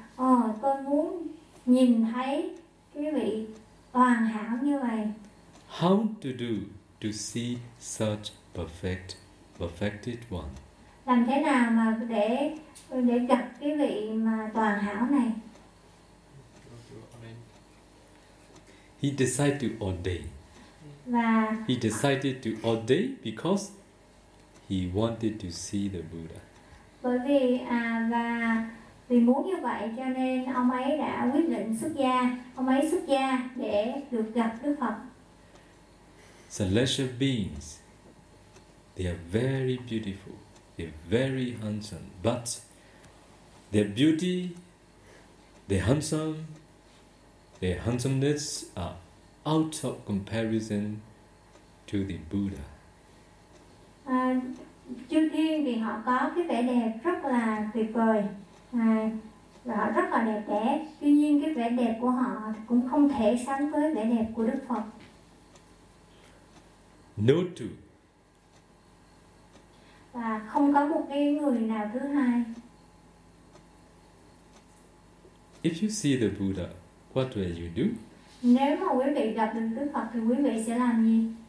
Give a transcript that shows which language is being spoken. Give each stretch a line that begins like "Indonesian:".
Vietnamese: Ồ, tôi muốn nhìn thấy cái vị toàn hảo như vậy.
English: How to do to see such perfected one?
Vietnamese: Làm thế nào mà để gặp cái vị mà toàn hảo này?
English: He decided to ordain.
Vietnamese: Và
English: he decided to ordain because he wanted to see the Buddha.
Vietnamese: Bởi vì vì muốn như vậy cho nên ông ấy đã quyết định xuất gia. Ông ấy xuất gia để được gặp Đức Phật.
English: Celestial beings, they are very beautiful, they are very handsome, but their beauty, their handsomeness are out of comparison to the Buddha.
Vietnamese: Chư thiên thì họ có cái vẻ đẹp rất là tuyệt vời, và họ rất là đẹp đẽ. Tuy nhiên cái vẻ đẹp của họ cũng không thể sánh với vẻ đẹp của Đức Phật.
English: No two.
Vietnamese: Và không có một cái người nào thứ hai.
English: If you see the Buddha, what will you do?
Vietnamese: Nếu mà quý vị gặp được Đức Phật thì quý vị sẽ làm gì?